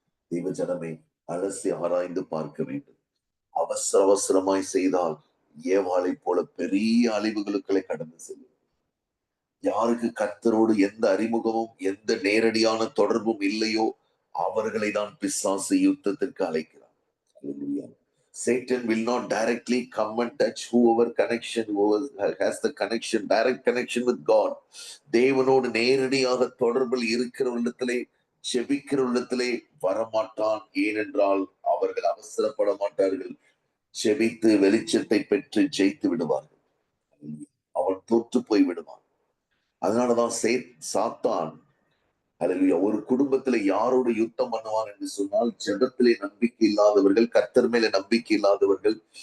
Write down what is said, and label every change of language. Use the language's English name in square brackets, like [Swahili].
[Tamil] தெய்வ ஜனமே அலசி ஆராய்ந்து பார்க்க வேண்டும். அவசரமாய் செய்தால் ஏவாளை போல பெரிய அழிவுகளுக்களை கடந்து செல்லும். யாருக்கு கர்த்தரோடு எந்த அறிமுகமும் எந்த நேரடியான தொடர்பும் இல்லையோ அவர்களை தான் பிசாசு யுத்தத்திற்கு அழைக்கிறார். [English] Hallelujah. Satan will not directly come and touch whoever has the connection, direct connection with God. [Tamil] தேவனோடு நேரடியாக தொடர்பில் இருக்கிற உள்ளத்திலே, செபிக்கிற உள்ளத்திலே வரமாட்டான். ஏனென்றால் அவர்கள் அவசரப்பட மாட்டார்கள். செபித்து வெளிச்சத்தை பெற்று ஜெயித்து விடுவார்கள். அவன் தோற்று போய் விடுவான். அதனாலதான் சாத்தான் அல்லேலூயா ஒரு குடும்பத்துல யாரோடு யுத்தம் பண்ணுவான் என்று சொன்னால், ஜெபத்திலே நம்பிக்கை இல்லாதவர்கள், கர்த்தர் மேல நம்பிக்கை இல்லாதவர்கள்.